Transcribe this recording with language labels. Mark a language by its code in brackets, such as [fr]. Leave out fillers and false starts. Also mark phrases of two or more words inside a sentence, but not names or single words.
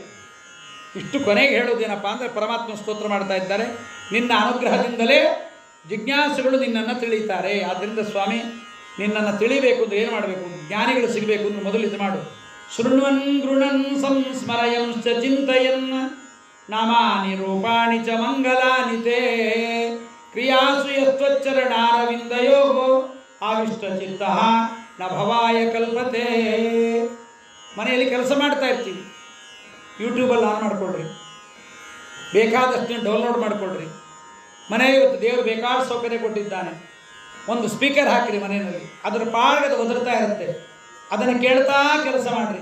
[kn] ಇಷ್ಟು ಕೊನೆಗೆ ಹೇಳೋದೇನಪ್ಪ ಅಂದರೆ ಪರಮಾತ್ಮ ಸ್ತೋತ್ರ ಮಾಡ್ತಾ ಇದ್ದಾರೆ, ನಿನ್ನ ಅನುಗ್ರಹದಿಂದಲೇ ಜಿಜ್ಞಾಸುಗಳು ನಿನ್ನನ್ನು ತಿಳಿತಾರೆ. ಆದ್ದರಿಂದ ಸ್ವಾಮಿ, ನಿನ್ನನ್ನು ತಿಳಿಬೇಕು ಅಂದರೆ ಏನು ಮಾಡಬೇಕು? ಜ್ಞಾನಿಗಳು ಸಿಗಬೇಕು ಅಂದರೆ ಮೊದಲು ಇದು ಮಾಡು. [sa] ಶೃಣ್ವನ್ ಗೃಣನ್ ಸಂಸ್ಮರಯಂಶ್ಚ ಚಿಂತಯನ್ ನಾಮಾನಿ ರೂಪಾಣಿ ಚ ಮಂಗಲಾನಿ ತೇ ಕ್ರಿಯಾಸು ಯಸ್ತ್ವಚ್ಚರಣಾರವಿಂದಯೋ ಆವಿಷ್ಟಚಿತ್ತ ನ ಭವಾಯ ಕಲ್ಪತೆ. [kn] ಮನೆಯಲ್ಲಿ ಕೆಲಸ ಮಾಡ್ತಾ ಇರ್ತೀವಿ, ಯೂಟ್ಯೂಬಲ್ಲಿ ಆನ್ ಮಾಡಿಕೊಡ್ರಿ, ಬೇಕಾದಷ್ಟು ಡೌನ್ಲೋಡ್ ಮಾಡಿಕೊಡ್ರಿ. ಮನೆಗೆ ಇವತ್ತು ದೇವರು ಬೇಕಾದ ಸೌಕರ್ಯ ಕೊಟ್ಟಿದ್ದಾನೆ, ಒಂದು ಸ್ಪೀಕರ್ ಹಾಕಿರಿ ಮನೆಯಲ್ಲಿ, ಅದರ ಪಾಡಗದ ಒದರ್ತಾ ಇರುತ್ತೆ, ಅದನ್ನು ಕೇಳ್ತಾ ಕೆಲಸ ಮಾಡಿರಿ.